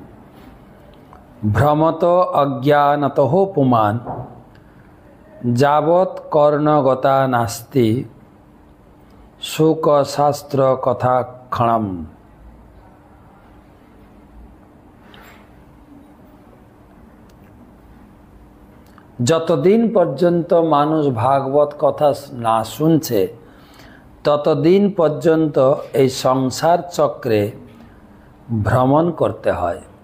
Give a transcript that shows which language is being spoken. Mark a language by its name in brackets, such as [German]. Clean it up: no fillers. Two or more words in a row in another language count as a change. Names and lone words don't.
[Sanskrit] भ्रमत अज्ञानतः पुमान् जावत् कर्णगता नास्ति शुक शास्त्र कथा क्षणम। [Bangla] যতদিন পর্যন্ত মানুষ ভাগবত কথা না শুনছে ততদিন পর্যন্ত এই সংসার চক্রে ভ্রমণ করতে হয়।